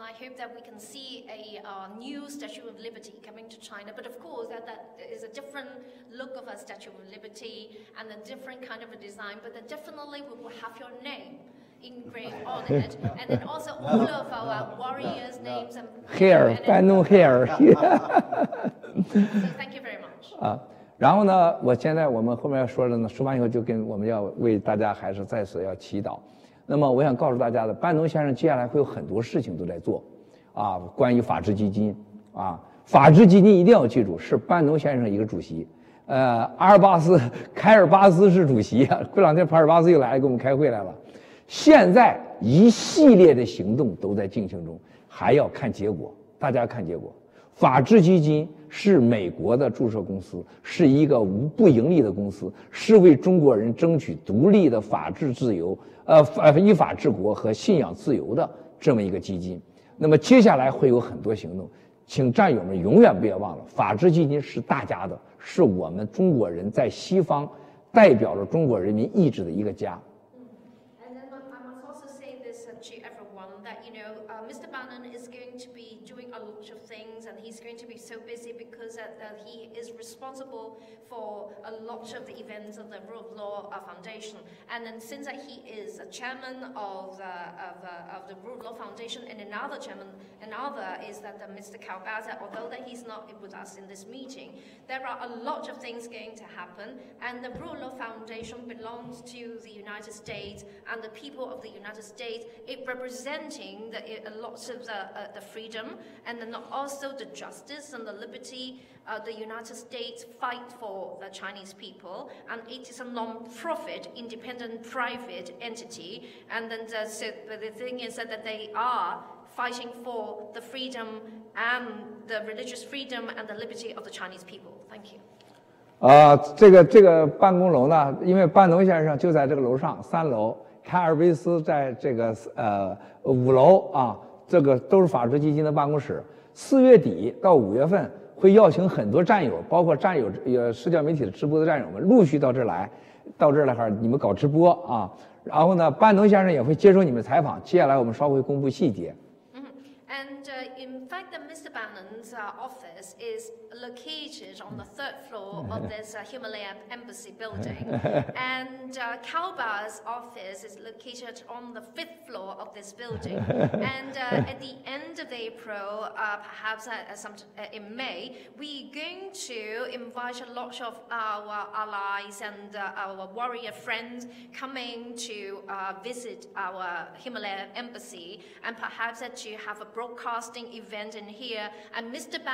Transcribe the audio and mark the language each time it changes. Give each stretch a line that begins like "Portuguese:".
English: I hope that we can see a new Statue of Liberty coming to China, but of course that is a different look of a Statue of Liberty and a different kind of a design, but then definitely we will have your name engraved on it, and then also all of our warriors' names and hair, Bandung hair. So thank you very much.
Chinese: 然后呢，我们后面要说了呢，说完以后就我们要为大家还是再次要祈祷。那么我想告诉大家的，班农先生接下来会有很多事情都在做，关于法治基金，法治基金一定要记住是班农先生一个主席，凯尔巴斯是主席，过两天凯尔巴斯又来给我们开会来了。现在一系列的行动都在进行中，还要看结果，大家看结果。法治基金是美国的注册公司，是一个不盈利的公司，是为中国人争取独立的法治自由。依法治国和信仰自由的这么一个基金，那么接下来会有很多行动，请战友们永远不要忘了，法治基金是大家的，是我们中国人在西方代表了中国人民意志的一个家。
English: And then I must also say this to everyone that Mr. Bannon is going to be doing a lot of things, and he's going to be so busy because he is responsible for a lot of the events of the Rule of Law Foundation. And then since he is a chairman of the Rule of Law Foundation, and another is that Mr. Kalbaza, although that he's not with us in this meeting, there are a lot of things going to happen, and the Rule of Law Foundation belongs to the United States and the people of the United States. It representing a lot of the freedom and then also the justice and the liberty the United States fight for the Chinese people, and it is a non-profit, independent, private entity. And then the thing is that they are fighting for the freedom and the religious freedom and the liberty of the Chinese people. Thank you.
Chinese: 这个办公楼呢，因为班农先生就在这个楼上3楼，凯尔维斯在这个5楼啊，这个都是法治基金的办公室。 4月底到5月份。会邀请很多战友，包括战友社交媒体的直播的战友们陆续到这儿来哈，你们搞直播啊。然后呢，班农先生也会接受你们采访。接下来我们稍微公布细节。
English: And in fact, Mr. Bannon's office is located on the 3rd floor of this Himalaya Embassy building. And Kalba's office is located on the 5th floor of this building. And at the end of April, perhaps in May, we're going to invite a lot of our allies and our warrior friends coming to visit our Himalaya Embassy, and perhaps to have a broadcasting event in here, and Mr.